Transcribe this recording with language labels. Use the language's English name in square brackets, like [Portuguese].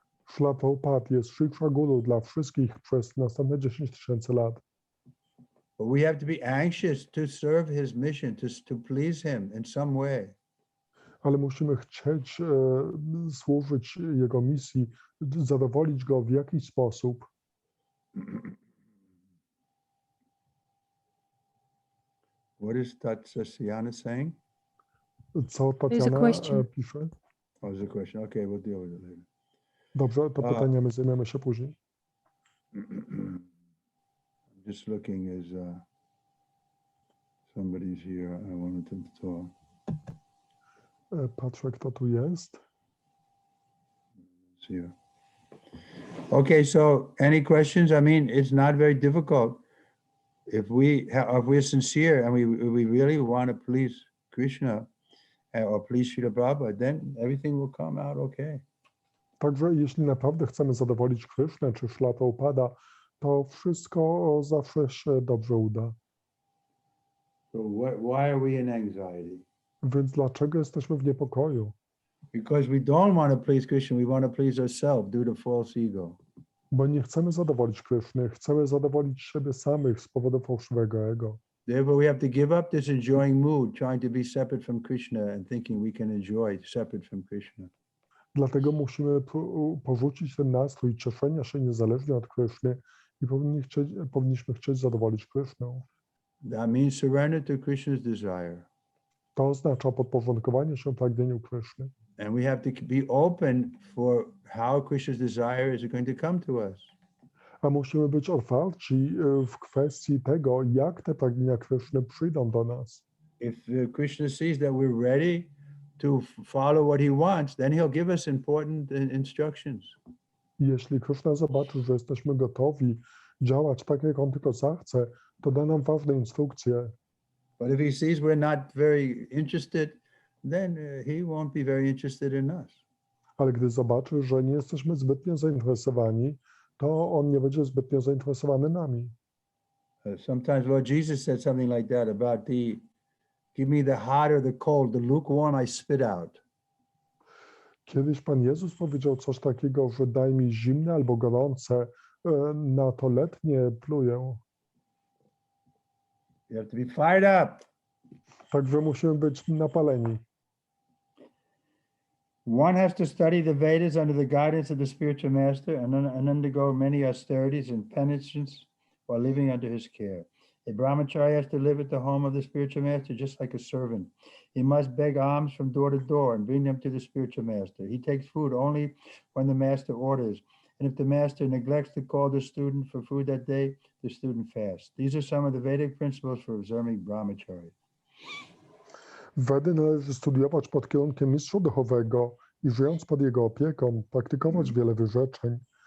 [Polish] Śrīla Prabhupāda jest Shiksha Guru dla wszystkich przez następne 10,000 lat. [English] But we have to be anxious to serve his mission, to please him in some way. [Polish] Ale musimy chcieć służyć jego misji, zadowolić go w jakiś sposób. [English] What is Tatsasyana saying? [Polish] Co Tatiana pisze? [English] Oh, there's a question. Okay, we'll deal with it later. [Polish] Dobrze, to pytania my zajmiemy się później. [English] I'm just looking as somebody's here. I wanted to talk. [Polish] Patrzę, kto tu jest. [English] It's here. Okay, so any questions? I mean, it's not very difficult. if we're sincere and we really want to please Krishna or please Srila Prabhupada, then everything will come out okay. [Polish] Także jeśli naprawdę chcemy zadowolić Krysznę czy Śrila Prabhupada, to wszystko zawsze się dobrze uda. [English] So why are we in anxiety? [Polish] Więc dlaczego jesteśmy w niepokoju? [English] Because we don't want to please Krishna, we want to please ourselves due to false ego. [Polish] Bo nie chcemy zadowolić Kryszny, chcemy zadowolić siebie samych z powodu fałszywego ego. [English] Therefore, we have to give up this enjoying mood, trying to be separate from Krishna and thinking we can enjoy separate from Krishna. [Polish] Dlatego musimy porzucić ten nastrój cieszenia się niezależnie od Kryszny i powinniśmy chcieć zadowolić Krysznę. [English] That means surrender to Krishna's desire. [Polish] To oznacza podporządkowanie się pragnieniu Kryszny. [English] And we have to be open for how Krishna's desire is going to come to us. [Polish] A musimy być otwarci w kwestii tego, jak te pragnienia Kryszny przyjdą do nas. [English] If Krishna sees that we're ready to follow what he wants, then he'll give us important instructions. [Polish] Jeśli Kryszna zobaczy, że jesteśmy gotowi działać tak, jak on tylko zachce, to da nam ważne instrukcje. [English] But if he sees we're not very interested, then he won't be very interested in us. [Polish] Ale gdy zobaczy, że nie jesteśmy zbytnio zainteresowani, to on nie będzie zbytnio zainteresowany nami. [English] Sometimes Lord Jesus said something like that about give me the hot or the cold, the lukewarm I spit out. [Polish] Kiedyś Pan Jezus powiedział coś takiego, że daj mi zimne albo gorące, na to letnie pluję. [English] You have to be fired up. [Polish] Także musimy być napaleni. [English] One has to study the Vedas under the guidance of the spiritual master and undergo many austerities and penances while living under his care. A brahmachari has to live at the home of the spiritual master just like a servant. He must beg alms from door to door and bring them to the spiritual master. He takes food only when the master orders. And if the master neglects to call the student for food that day, the student fasts. These are some of the Vedic principles for observing brahmachari. [Polish] Wedy należy studiować pod kierunkiem mistrza duchowego i żyjąc pod jego opieką, praktykować wiele wyrzeczeń.